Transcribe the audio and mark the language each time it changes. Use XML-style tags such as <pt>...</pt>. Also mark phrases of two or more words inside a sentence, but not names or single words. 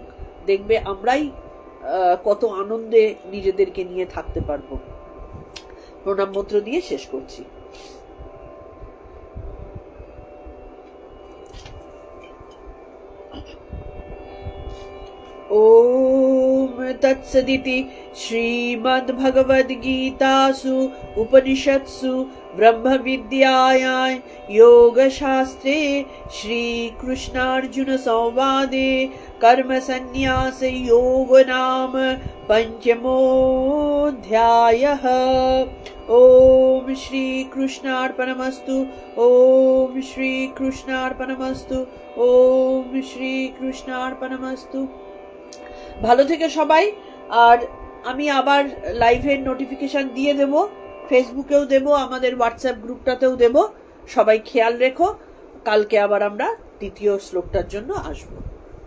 <bn>দেখবে আমরাই কত আনন্দে নিজেদেরকে নিয়ে থাকতে পারবো। প্রণাম মন্ত্র দিয়ে শেষ করছি।</bn> <sa>ও तत्सदिति श्रीमद्भगवद्गीतासु उपनिषत्सु ब्रह्मविद्यायां योगशास्त्रे श्रीकृष्णार्जुन संवादे कर्मसन्न्यास योग नाम पंचमोऽध्यायः। ओम श्री कृष्णार्पणमस्तु। ओम श्री कृष्णार्पणमस्तु। ओम श्री कृष्णार्पणमस्तु।</sa> <bn>ভালো থেকে সবাই। আর আমি আবার লাইভের নোটিফিকেশন দিয়ে দেব, ফেসবুকেও দেব, আমাদের হোয়াটসঅ্যাপ গ্রুপটাতেও দেব। সবাই খেয়াল রেখো, কালকে আবার আমরা দ্বিতীয় শ্লোকটার জন্য আসবো।</bn>